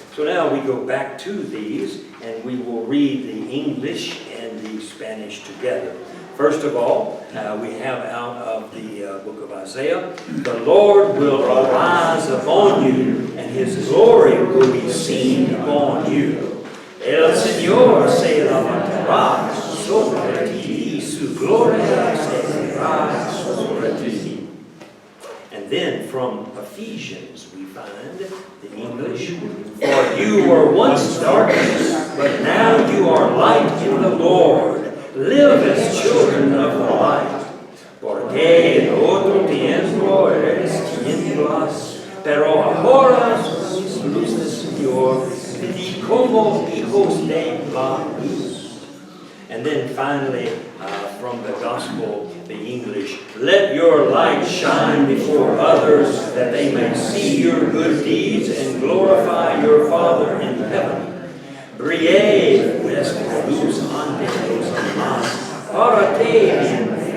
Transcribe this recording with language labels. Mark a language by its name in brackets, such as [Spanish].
[English] So now we go back to these, and we will read the English and the Spanish together. First of all, we have out of the book of Isaiah, the Lord will arise upon you, and His glory will be seen upon you. [Spanish] El Señor se levantará sobre ti, y su gloria se verá sobre ti. [English] And then from Ephesians we find the English, for you were once darkness, but now you are light in the Lord. Live as children of the light. [Spanish] Porque en otro tiempo eres tinieblas, pero ahora sois luz del Señor, y como hijos de la luz. [English] And then finally, from the gospel, the English, let your light shine before others, that they may see your good deeds and glorify your Father in heaven. [Spanish] Brille vuestra luz ante los demás, para que